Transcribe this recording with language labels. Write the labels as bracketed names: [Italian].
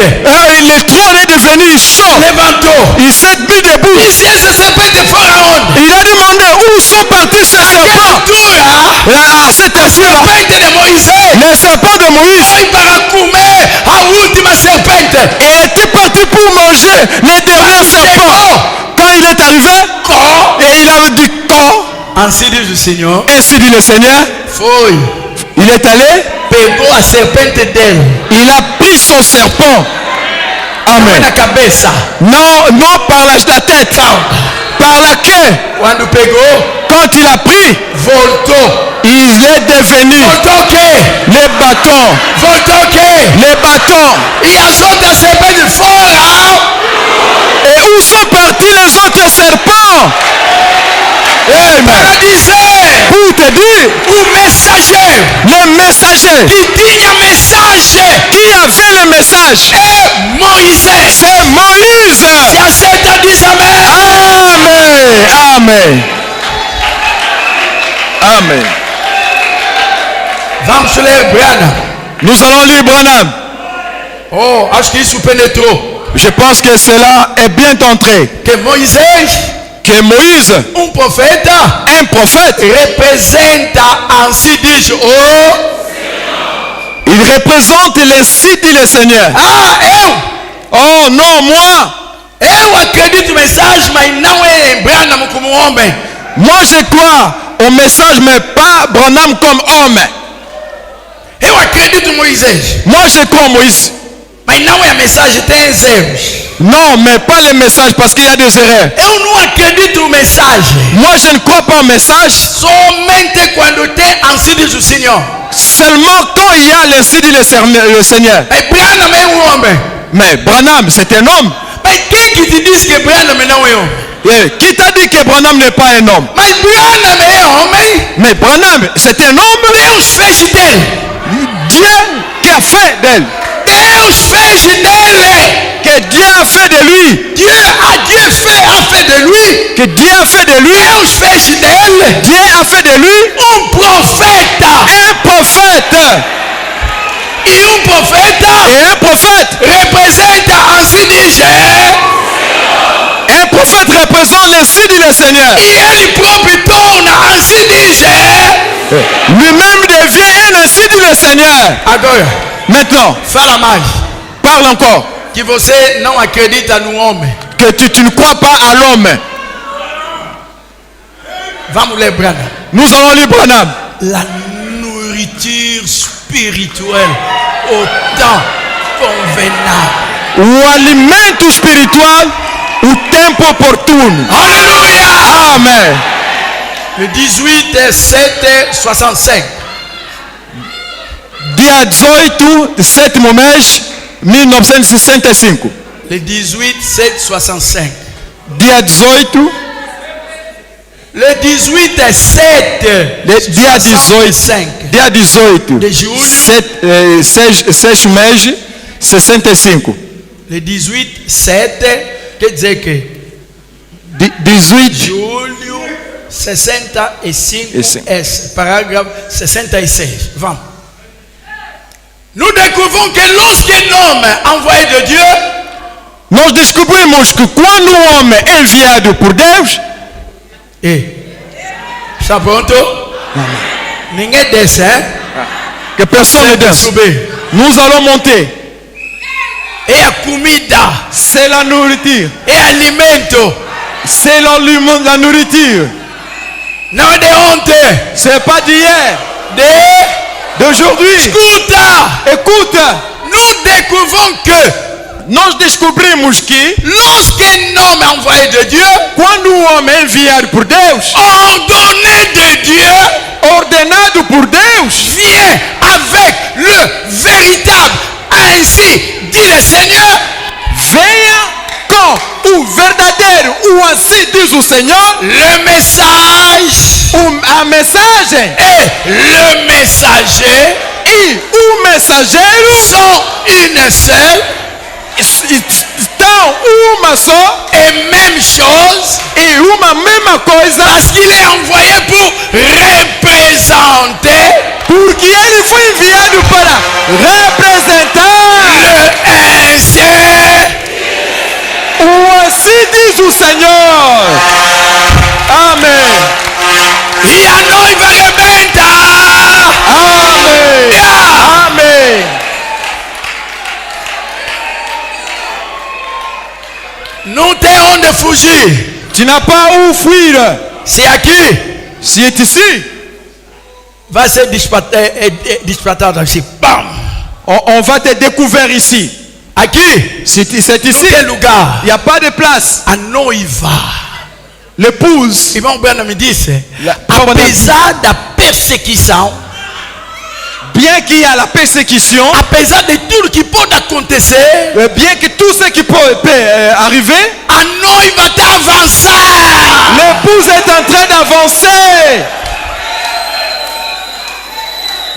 [French] Le trône est devenu chaud. [Portuguese] Levantou. [French] Il s'est mis debout. [Portuguese] Disse: essa serpente fora onde? [French] Il a demandé où sont partis ces [Portuguese] Aquela [French] serpents. [Portuguese] altura, [French] À cette altura, [Portuguese] serpente de Moisés [French] les serpents de Moïse [Portuguese] foi para comer a última serpente. [French] était parti pour manger les derniers serpents. Quand il est arrivé, et il a dit quand, [Portuguese] Assim diz o Senhor. [French] ainsi dit le Seigneur, [Portuguese] Foi. [French] il est allé, [Portuguese] Pegou a serpente dele. [French] il a pris son serpent. [Portuguese] Foi Amen. na cabeça. [French] Non par la tête, par la queue. [Portuguese] Quando pegou, [French] Quand il a pris, [Portuguese] voltou. [French] il est devenu [Portuguese] Voltou o quê? [French] les bâtons. [Portuguese] Voltou o quê? [French] Les bâtons. [Portuguese] E as outras serpentes fora. [French] Et où sont partis les autres serpents? Amen. [Portuguese] Para dizer, [French] Pour te dire, [Portuguese] o mensageiro [French] le messager [Portuguese] que tinha mensagem [French] qui avait le message, [Portuguese] é Moisés. [French] c'est Moïse. [Portuguese] Se aceita, diz amém. Amen. Amen. Amen. Vamos ler Branham. [French] Nous allons lire Branham. [Portuguese] Oh, acho que isso penetrou. [French] Je pense que cela est bien entré. [Portuguese] Que Moisés, [French] Que Moïse, [Portuguese] profeta, [French] un prophète, [Portuguese] representa, assim diz o. [French] il représente les sites et le Seigneur. Oh non, moi, [Portuguese] Eu acredito mensagem, mas não é em Branham como homem. [French] moi je crois au message, mais pas Branham comme homme. [Portuguese] Eu acredito em Moisés, [French] Moi je crois en Moïse. [Portuguese] mas não é a mensagem, tem erros. [French] Non, mais pas le message parce qu'il y a des erreurs. [Portuguese] Eu não acredito em mensagem [French] Moi je ne crois pas au message [Portuguese] somente quando tem assim diz o Senhor. [French] seulement quand il y a l'insi dit le Seigneur. [Portuguese] Mas Branham é homem. [French] Mais Branham, c'est un homme. [Portuguese] Mas quem que te diz que Branham não é homem? [French] Et qui t'a dit que Branham n'est pas un homme? [Portuguese] Mas Branham é homem. [French] Mais Branham, c'est un homme. [Portuguese] Deus fez dele. [French] Dieu qui a fait d'elle. [Portuguese] Deus fez dele. [French] Que Dieu a fait de lui. Dieu a fait de lui. Que Dieu a fait de lui. [Portuguese] Deus fez dele [French] Dieu a fait de lui [Portuguese] profeta. [French] un prophète. [Portuguese] E profeta [French] Et un prophète. [Portuguese] representa assim diz. [French] Un prophète représente l'insi dit le Seigneur. [Portuguese] E ele próprio torna assim diz. [French] Lui-même devient un ainsi dit le Seigneur. [Portuguese] Agora, [French] Maintenant, [Portuguese] fala mais. [French] parle encore. [Portuguese] Que você não acredita no homem. [French] Que tu ne crois pas à l'homme. [Portuguese] Vamos ler Branham. [French] Nous allons lire Branham. La nourriture spirituelle au temps convenable. [Portuguese] O alimento spiritual, o tempo oportuno. Alléluia. Amen. [French] Le 18/7/65. [Portuguese] Dia 18 de sétimo mês 1965. [French] Le 18, 7, 65. [Portuguese] Dia 18. [French] Le 18 est 7. [Portuguese] Dia 18. Dia 18. De julho. 6 meses, 65. Le 18, 7. Quer dizer que 18. julho 65 S. Parágrafo 66. Vamos. [French] Nous découvrons que lorsqu'un homme envoyé de Dieu, [Portuguese] nós descobrimos que quando um homem é enviado por Deus, está pronto? Ninguém desce, hein? [French] que personne ne desce. Nous allons monter. [Portuguese] É a comida. [French] C'est la nourriture. [Portuguese] É alimento. [French] C'est la nourriture. [Portuguese] Não é de ontem. [French] C'est pas d'hier. D'aujourd'hui. [Portuguese] Escuta. [French] Écoute. Nous découvrons que [Portuguese] nós descobrimos que [French] lorsqu'un homme envoyé de Dieu, [Portuguese] quando um homem é enviado por Deus, [French] ordonné de Dieu, [Portuguese] ordenado por Deus, [French] vient avec le véritable, ainsi dit le Seigneur, [Portuguese] venha com o verdadeiro, o assim diz o Senhor, [French] le message, [Portuguese] a mensagem [French] et le messager, [Portuguese] e o mensageiro [French] sont une seule, [Portuguese] estão uma só [French] et même chose, [Portuguese] e uma mesma coisa, [French] parce qu'il est envoyé pour représenter, [Portuguese] porque ele foi enviado para representar [French] le ancien, [Portuguese] o assim diz o Senhor. Amém. E a noiva rebenta. Amém. Amém. Não tem onde fugir. [French] Tu n'as pas où fuir. C'est aqui. Si est ici. [Portuguese] Vai ser dispatado assim. Bam. [French] On va te découvrir ici. [Portuguese] Aqui. [French] C'est ici. Quel lugar? Il n'y a pas de place. [Portuguese] A noiva. [French] L'épouse. [Portuguese] Irmão Breno me disse. Apesar da perseguição. [French] Bien qu'il y a la persécution, [Portuguese] apesar de tudo que pode acontecer, [French] bien que tout ce qui peut arriver, [Portuguese] a noiva está avançando. [French] L'épouse est en train d'avancer.